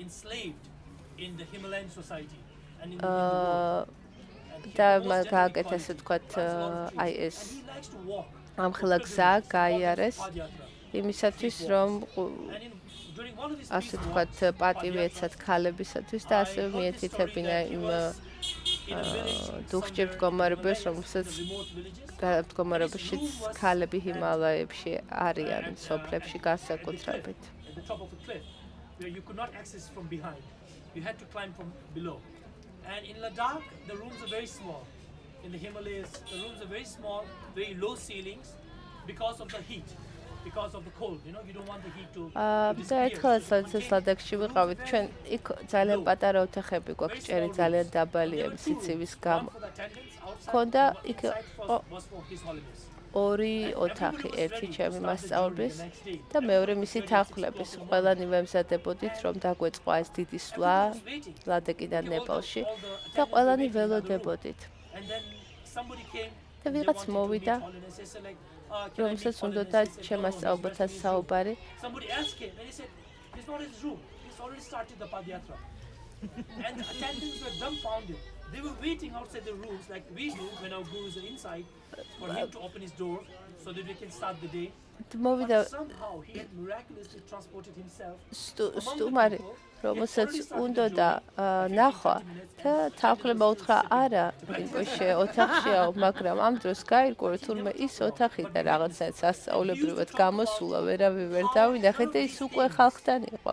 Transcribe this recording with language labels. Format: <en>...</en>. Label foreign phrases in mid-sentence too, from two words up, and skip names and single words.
<ka>და გააკეთა ასე ვთქვათ აი ეს ამხელა გზა გაიარეს იმისათვის, რომ ასე ვთქვათ პატივი ეცათ ქალებისათვის და ასევე მიეთითებინა იმ დუხჭირ მდგომარეობას, რომელსაც მდგომარეობაშიც ქალები ჰიმალაებში არიან, სოფლებში განსაკუთრებით.</ka> <en>And in Ladakh, the rooms are very small. In the Himalayas, the rooms are very small, very low ceilings because of the heat. because of the cold, you don't want the heat to</en> <ka>და ერთხელ სალცეს ლადაკში ვიყავით, ჩვენ იქ ძალიან პატარა ოთახები გვაქვს, ჭერი ძალიან დაბალია სიცივის გამო. ქონდა იქ ორი ოთახი, ერთი ჩემი მასწავლებლის და მეორე მისი თანხლების. ყველანი ვემზადებოდით, რომ დაგვეწყვა ეს დიდი სვლა ლადაკიდან ნეპალში და ყველანი ველოდებოდით. და ვიღაც მოვიდა, რომელსაც უნდოდა ჩემ მასწავლებელთან საუბარი.</ka> <en>And the attendants were dumbfounded. They were waiting outside the rooms like we do when our gurus are inside for him to open his door so that we can start the day. But somehow he had miraculously transported himself.</en> <ka>სტუმარი, რომელსაც უნდოდა ნახვა და თანხლება უთხრა არა, რინპოჩე ოთახშია, მაგრამ ამ დროს გაირკვა, რომ თურმე ის ოთახი და რაღაცა სასწაულებრივად გამოსულა, ვერავინ ვერ დავინახე და ის უკვე ხალხთან იყო.</ka>